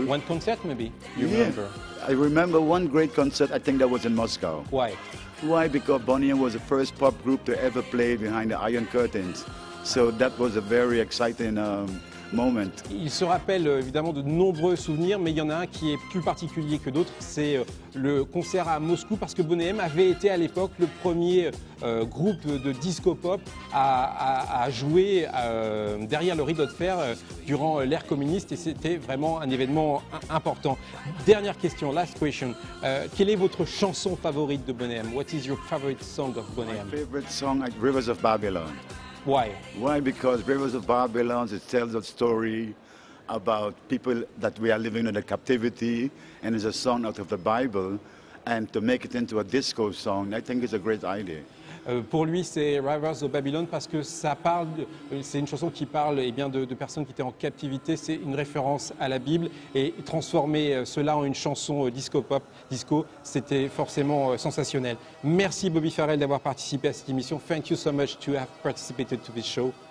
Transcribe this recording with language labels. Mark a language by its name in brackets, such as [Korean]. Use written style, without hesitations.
[English] One concert maybe, you remember? I remember one great concert, I think that was in Moscow. Why? Why? Because Boney M was the first pop group to ever play behind the Iron Curtains. So that was a very exciting moment. [French] Il se rappelle évidemment de nombreux souvenirs, mais il y en a un qui est plus particulier que d'autres, c'est le concert à Moscou, parce que Boney M avait été à l'époque le premier groupe de disco-pop à jouer derrière le rideau de fer durant l'ère communiste, et c'était vraiment un événement important. Dernière question, [English] last question. [French] Quelle est votre chanson favorite de Boney M? [English] What is your favorite song of Boney M? My favorite song, like Rivers of Babylon. Why? Why? Because Rivers of Babylon, it tells a story about people that we are living in a captivity, and it's a song out of the Bible, and to make it into a disco song, I think is a great idea. [French] Pour lui, c'est Rivers of Babylon parce que ça parle, c'est une chanson qui parle eh bien, de personnes qui étaient en captivité. C'est une référence à la Bible, et transformer cela en une chanson disco-pop, c'était forcément sensationnel. Merci Bobby Farrell d'avoir participé à cette émission. [English] Thank you so much to have participated to this show.